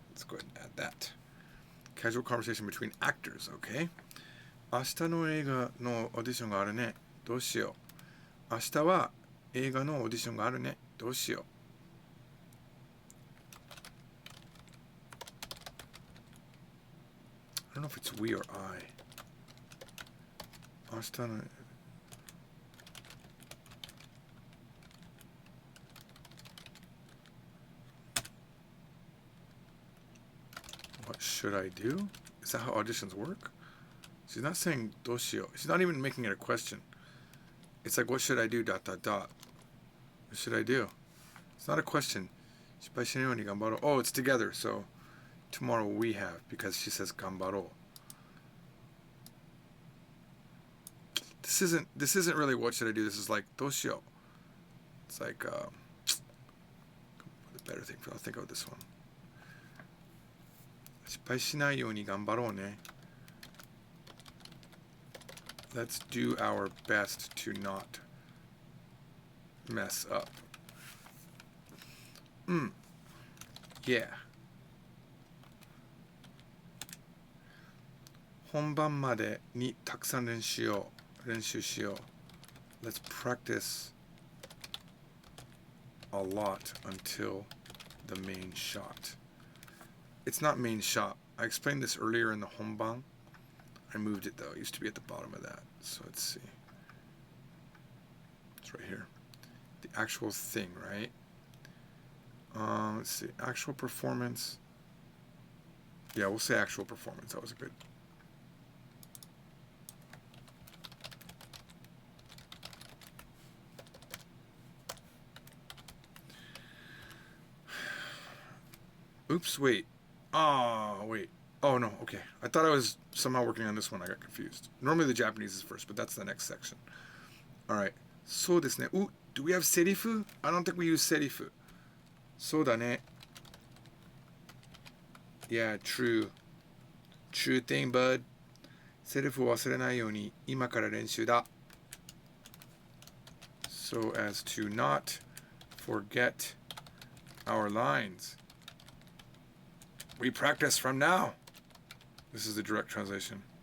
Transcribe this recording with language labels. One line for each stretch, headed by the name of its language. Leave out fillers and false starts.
English: Let's go ahead and add that. Casual conversation between actors, okay?
Japanese: 明日の映画のオーディションがあるね。どうしよう。明日は映画のオーディションがあるね。どうしよう。
English: I don't know if it's we or I.
Japanese: 明日の
English: What should I do? Is that how auditions work? She's not saying
Japanese: どうしよう.
English: She's not even making it a question. It's like, what should I do? ... What should I do? It's not a question.
Japanese: 失敗しないように頑張ろう.
English: Oh, it's together. So tomorrow we have because she says
Japanese: 頑張ろう.
English: This isn't really what should I do. This is like
Japanese: どうしよう.
English: It's like the better thing. I'll think of this one.
Japanese: 失敗しないように頑張ろうね.
English: Let's do our best to not mess up. Yeah.
Japanese: 本番までにたくさん練習しよう.
English: Let's practice a lot until the main shot. It's not main shot. I explained this earlier in the honban. I moved it though. It used to be at the bottom of that. So let's see. It's right here. The actual thing, right? Let's see. Actual performance. Yeah, we'll say actual performance. That was a good. Oops, wait. Oh, wait. Oh, no, okay. I thought I was somehow working on this one. I got confused. Normally the Japanese is first, but that's the next section. All right.
Japanese: そうですね.
English: Ooh, do we have serifu? I don't think we use serifu.
Japanese: そうだね.
English: Yeah, true. True thing, bud.
Japanese: セリフを忘れないように今から練習だ.
English: So as to not forget our lines. We practice from now. This is the direct translation.